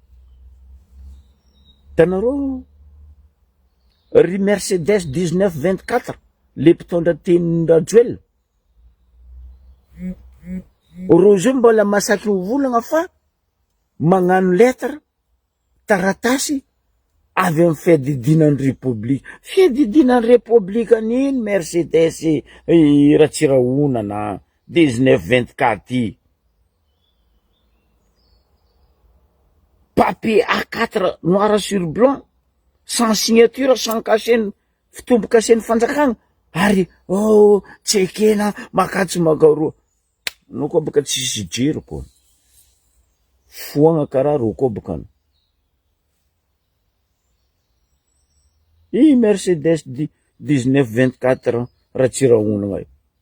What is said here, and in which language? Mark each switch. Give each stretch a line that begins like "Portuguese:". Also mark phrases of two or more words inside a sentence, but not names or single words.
Malagasy: Tanareo, ry Mercedes 1924, le mpitondra teny Rajoel, ro zio mbola masaky volagna fa magnano lettre taratasy avy amin'ny fiadidinan'ny république. Fiadidinan'ny république an'ino Mercedes Ratsirahonana 1924 ty.
French: Papier A4 noir sur blanc, sans signature, sans cachet,
Malagasy: fitombo cachet ny fanjakagna, ary tsekena makatso magaroa. No koa baka tsisy jiro koa. Foagna karaha ro koa baka. I Mercedes 1924 Ratsirahonana io.